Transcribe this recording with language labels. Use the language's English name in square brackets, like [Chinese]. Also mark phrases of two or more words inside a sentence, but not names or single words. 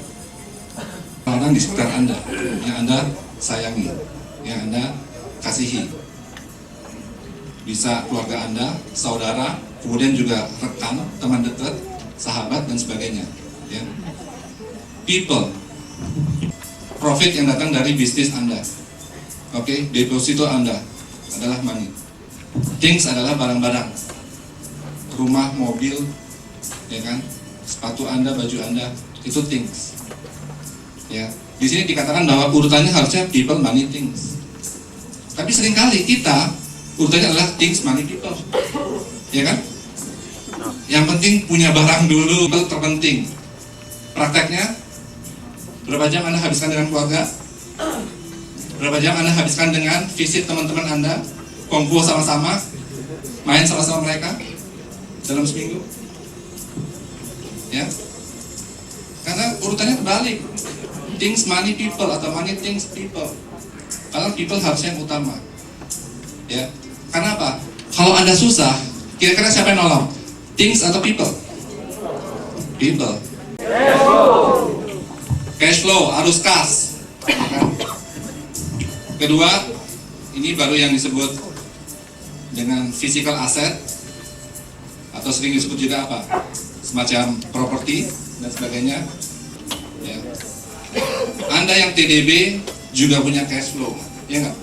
[Indonesian] Orang di sekitar Anda, yang Anda sayangi, yang Anda kasihi, bisa keluarga Anda, saudara, kemudian juga rekan, teman dekat, sahabat dan sebagainya. Ya. [English] People, profit [Indonesian] yang datang dari bisnis Anda. Oke, deposito Anda adalah money. Things adalah barang-barang, rumah, mobil, ya kan, sepatu Anda, baju Anda, itu things. Ya, di sini dikatakan bahwa urutannya harusnya [English] people, money, things. [Indonesian] Tapi seringkali kita urutannya adalah [English] things, money, people, [Indonesian] ya kan? Yang penting punya barang dulu, itu terpenting. Prakteknya, berapa jam Anda habiskan dengan keluarga? Berapa jam Anda habiskan dengan visit teman-teman Anda, kumpul sama-sama, main sama-sama mereka dalam seminggu? Ya, karena urutannya terbalik, [English] things, money, people, atau money, things, people. [Indonesian] Kalau people harusnya yang utama, ya. Karena apa? Kalau Anda susah, kira-kira siapa yang nolong? Things atau [English] people? People. Cash flow, [Indonesian] arus kas. Kedua, ini baru yang disebut dengan [English] physical asset, [Indonesian] atau sering disebut juga apa? semacam properti dan sebagainya. Ya. Anda yang TDB juga punya [English] cash flow, [Indonesian] ya nggak?